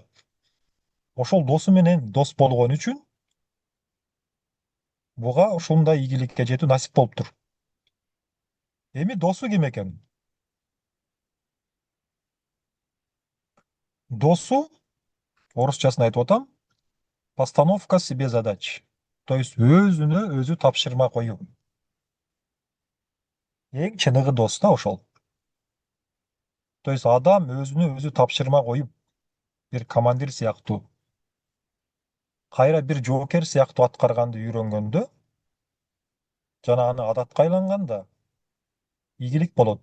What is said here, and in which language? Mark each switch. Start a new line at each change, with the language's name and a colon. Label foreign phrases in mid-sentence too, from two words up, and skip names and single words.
Kyrgyz: Ошол досу менен дос болгон үчүн буга ушундай ийгиликке жетүү насип болуптур. Эми досу ким экен? Досу, орусчасын айтып атам,
Russian: постановка себе задач. То есть
Kyrgyz: өзүнө өзү тапшырма коюу. Эң чыныгы дос да ошол.
Russian: То есть
Kyrgyz: адам өзүнө өзү тапшырма коюп, бир командир сыяктуу, кайра бир жоокер сыяктуу аткарганды үйрөнгөндө, жана аны адатка айланганда ийгилик болот.